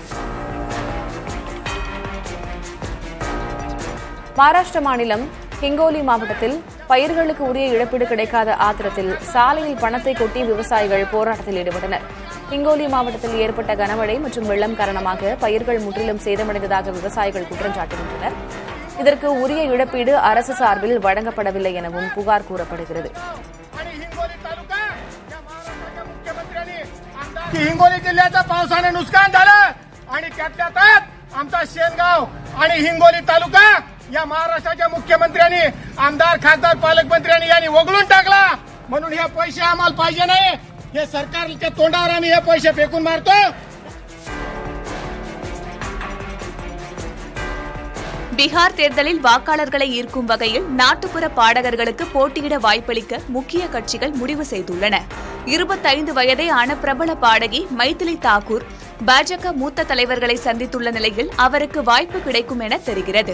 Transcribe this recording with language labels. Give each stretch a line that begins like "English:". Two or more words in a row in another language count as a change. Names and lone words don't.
Tamil: மகாராஷ்டிர மாநிலம் ஹிங்கோலி மாவட்டத்தில் பயிர்களுக்கு உரிய இழப்பீடு கிடைக்காத ஆத்திரத்தில் சாலையில் பணத்தை கொட்டி விவசாயிகள் போராட்டத்தில் ஈடுபட்டனர். ஹிங்கோலி மாவட்டத்தில் ஏற்பட்ட கனமழை மற்றும் வெள்ளம் காரணமாக பயிர்கள் முற்றிலும் சேதமடைந்ததாக விவசாயிகள் குற்றம் சாட்டுகின்றனர். இதற்கு உரிய இழப்பீடு அரசு சார்பில் வழங்கப்படவில்லை எனவும் புகார் கூறப்படுகிறது.
Marathi: हिंगोली जिल्ह्याचं पावसाने नुकसान झालं आणि त्यातल्या त्यात आमचा शेनगाव आणि हिंगोली तालुका या महाराष्ट्राच्या मुख्यमंत्र्यांनी, आमदार, खासदार, पालकमंत्र्यांनी यांनी वगळून टाकला. म्हणून हे पैसे आम्हाला पाहिजे नाही. हे सरकारच्या तोंडावर आम्ही हे पैसे फेकून मारतो.
Tamil: பீகார் தேர்தலில் வாக்காளர்களை ஈர்க்கும் வகையில் நாட்டுப்புற பாடகர்களுக்கு போட்டியிட வாய்ப்பளிக்க முக்கிய கட்சிகள் முடிவு செய்துள்ளன. 25 வயதே ஆன பிரபல பாடகி மைதிலி தாக்கூர் பாஜக மூத்த தலைவர்களை சந்தித்துள்ள நிலையில் அவருக்கு வாய்ப்பு கிடைக்கும் என தெரிகிறது.